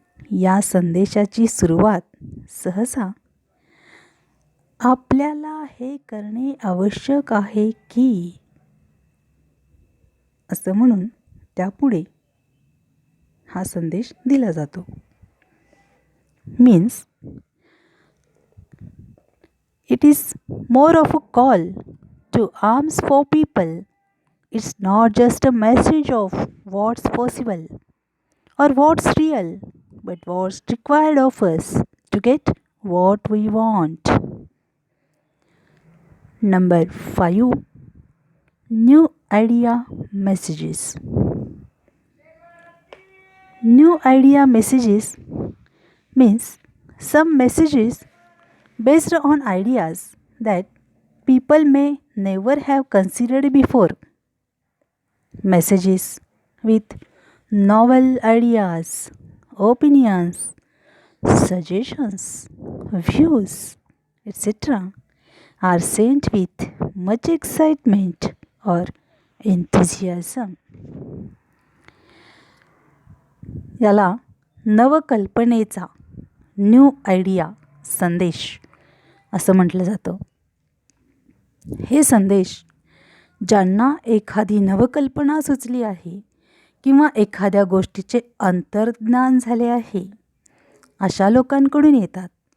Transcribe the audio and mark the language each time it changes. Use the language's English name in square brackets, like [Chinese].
[Marathi] या संदेशाची सुरुवात सहसा आपल्याला हे करणे आवश्यक आहे की असं म्हणून त्यापुढे हा संदेश दिला जातो. [English] Means it is more of a call to arms for people. It's not just a message of what's possible or what's real, but what's required of us to get what we want. Number 5. New idea messages. New idea messages means some messages based on ideas that people may never have considered before. Messages with novel ideas, opinions, suggestions, views, etc. are sent with much excitement or enthusiasm. [Marathi] याला नवकल्पनेचा [English] new idea [Marathi] संदेश असं म्हटलं जातं. हे संदेश ज्यांना एखादी नवकल्पना सुचली आहे किंवा एखाद्या गोष्टीचे अंतर्ज्ञान झाले आहे अशा लोकांकडून येतात.